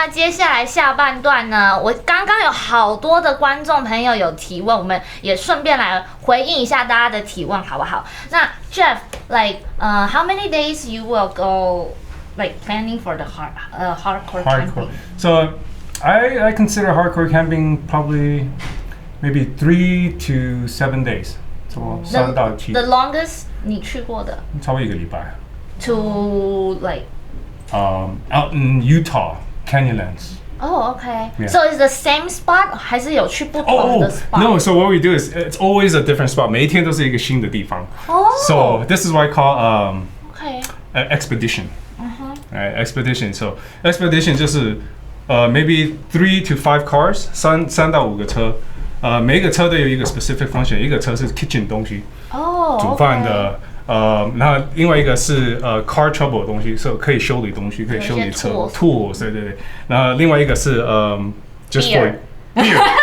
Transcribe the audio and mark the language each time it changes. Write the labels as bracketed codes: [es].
[zh] 下来下半段呢，我刚刚有好多的观众朋友有提问，我们也顺便来回应一下大家的提问，好不好？ [en] 那 Jeff，how many days you will go like planning for the hardcore camping? So I consider hardcore camping probably maybe 3 to 7 days. [zh] So 3到7。 The longest 你去过的？差不多1个礼拜。 [en] To like out in Utah, Canyonlands. Oh, okay. Yeah. So it's the same spot [zh] 还是有去不同的 [en] spot? No, so what we do is it's always a different spot. [zh] 每一天都是一个新的地方。 [en] Oh. So this is what I call Okay. expedition. Right, expedition. So expedition 就是maybe 3 to 5 cars, [zh] 3到5个车。每一个车都有一个 [en] specific function. [zh] 一个车是 kitchen 东西， [en] Oh, [zh] 煮饭的。然后另外一个是car trouble 的东西，是可以修理东西，可以修理车 tools， 对对对。然后另外一个是 [en] just for beer，